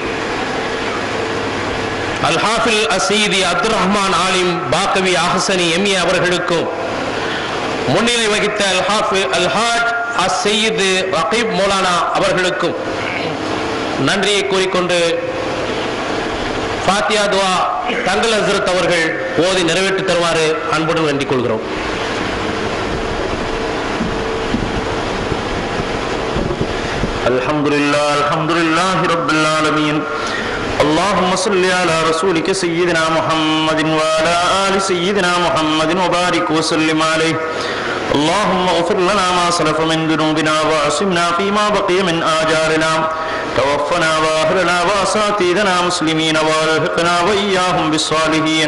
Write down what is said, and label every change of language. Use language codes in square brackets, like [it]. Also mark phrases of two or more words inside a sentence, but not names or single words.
[ta] அல் ஹாஃபில் அஸ்ஸயீதி அப்துல் ரஹ்மான் ஆலிம் பாக்கவி அஹ்சனி எம்ஏ அவர்களுக்கும், முன்னிலை வகித்த அல்ஹாஜ் அஸ்ஸயீத் ரகீப் மௌலானா அவர்களுக்கும் நன்றியை கூறிக்கொண்டு ஃபாத்தியா துஆ தங்கள் ஹஸ்ரத் அவர்கள் ஓதி நிறைவேற்றி தருமாறு அன்புடன் வேண்டிக் கொள்கிறோம். [ar] الحمد لله رب العالمين. اللهم صل على رسولك سيدنا محمد وعلى آل سيدنا محمد وبارك وسلم عليه. اللهم اغفر لنا ما سلف من ذنوبنا وعصمنا فيما بقي من آجالنا. توفنا وأهلنا وأساتذتنا مسلمين والحقنا وإياهم بالصالحين.